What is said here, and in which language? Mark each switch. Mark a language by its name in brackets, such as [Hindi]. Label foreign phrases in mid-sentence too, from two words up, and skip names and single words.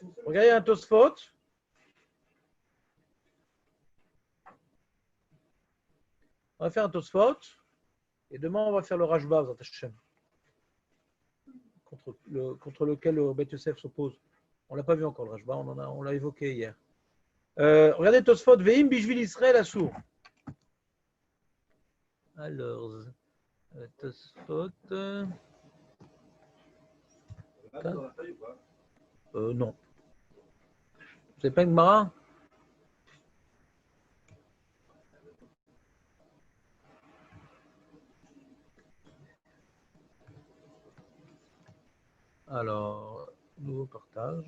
[French] Regardez un Tosfot. On va faire un Tosfot. Et demain, on va faire le Rashba, contre lequel le Beth Yosef s'oppose. On ne l'a pas vu encore, le Rashba. On l'a évoqué hier. Regardez Tosfot. [Hebrew] ואם בשביל ישראל אסור. [French] Alors, Tosfot. Là, dans la feuille ou pas? Non. C'est pas une Gemara? Alors, nouveau partage.